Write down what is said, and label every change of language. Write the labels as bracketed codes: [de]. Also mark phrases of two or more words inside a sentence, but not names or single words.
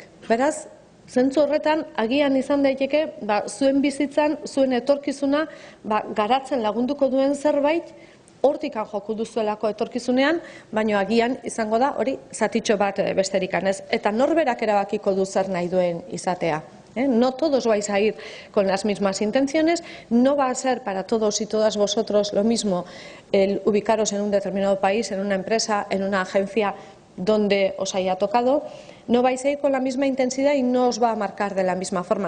[eu] Beraz, Zentzu horretan, agian izan daiteke, zuen bizitzan, zuen etorkizuna garatzen lagunduko duen zerbait, hortikan joko duzuelako etorkizunean, baina agian izango da hori zatitxo bat besterik ez. Eta norberak erabakiko du zer nahi duen izatea. [es] No todos vais a ir con las mismas intenciones, no va a ser para todos y todas vosotros lo mismo el ubicaros en un determinado país, en una empresa, en una agencia donde os haya tocado. No vais a ir con la misma intensidad y no os va a marcar de la misma forma.